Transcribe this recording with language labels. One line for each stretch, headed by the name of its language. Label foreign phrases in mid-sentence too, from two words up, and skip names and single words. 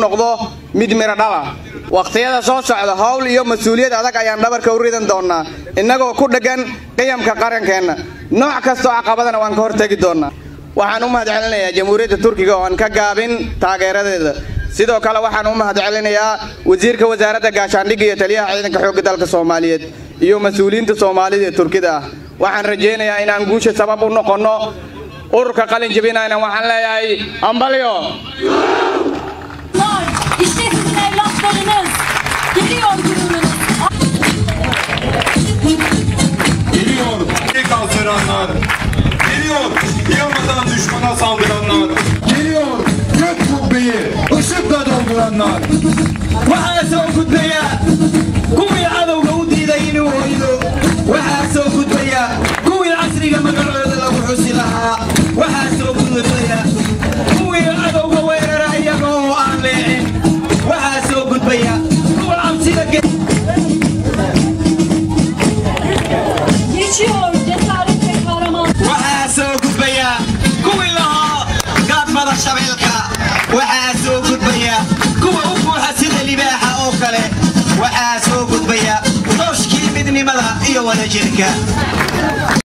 Somali: noqdo mid miro dhala waqtiyada soo socda hawl iyo mas'uuliyad adag ayaan dhabarka u ridan doonaa inagoo ku dhagan qiyamka qarankeena nooc kasta oo caqabadana waan ka hortagi doonaa waxaan u mahadcelinayaa Jamhuuriyadda Turkiga oo aan ka gaabin taageeradeeda sidoo kale waxaan u mahadcelinayaa wasiirka wasaaradda gaashaandhigga iyo taliyaha ciidanka xoogga dalka Soomaaliyeed iyo mas'uuliyiinta Soomaalida ee Turkida waxaan rajaynayaa in aan guusha sabab u noqono ururka qalin jabinayna waxaan leeyahay ambalyo
Turkish: İşte sizin evlatlarınız geliyor gururunuz. Geliyor ilk alçıranlar. Geliyor yılmadan düşmana saldıranlar. Geliyor gök kubbeyi ışıkla dolduranlar.
Somali: waxaa soo gudbaya kuwii cadowga u diiday inuu hoydo waxaa soo gudbaya kuwii casriga magacooda lagu xusi lahaa waxaa soo gudbaya kuwii cadowga weerara iyaga oo aan leecin waxaa soo gudbaya kuwa cabsida
Turkish: Geçiyor cesaret ve kahraman.
Somali: waxaa soo gudbaya kuwii lahaa gaadmada shabeelka waxaa soo gudbaya kuwa u buuxa sida libaaxa oo kale waxaa soo gudbaya tooshkii midnimada iyo wadajirka